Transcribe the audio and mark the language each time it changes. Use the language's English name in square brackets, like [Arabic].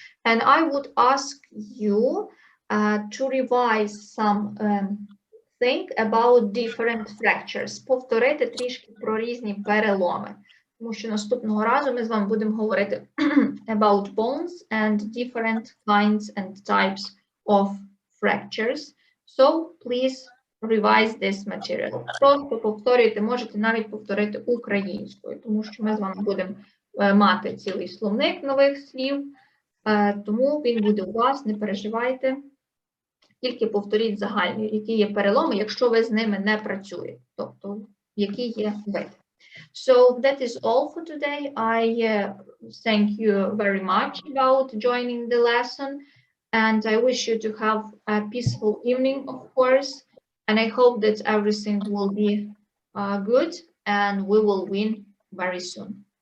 [English] And I would ask you to revise something about different fractures, [Ukrainian] повторити трішки про різні переломи. Тому що наступного разу ми з вами будемо говорити [English] about bones and different kinds and types of fractures. So please revise this material. [Ukrainian] Просто повторюйте, можете навіть повторити українською, тому що ми з вами будемо мати цілий словник нових слів, тому він буде у вас, не переживайте, тільки повторіть загальні, які є переломи, якщо ви з ними не працюєте, тобто які є види. [English] So that is all for today. I thank you very much about joining the lesson, and I wish you to have a peaceful evening, of course, and I hope that everything will be good and we will win very soon.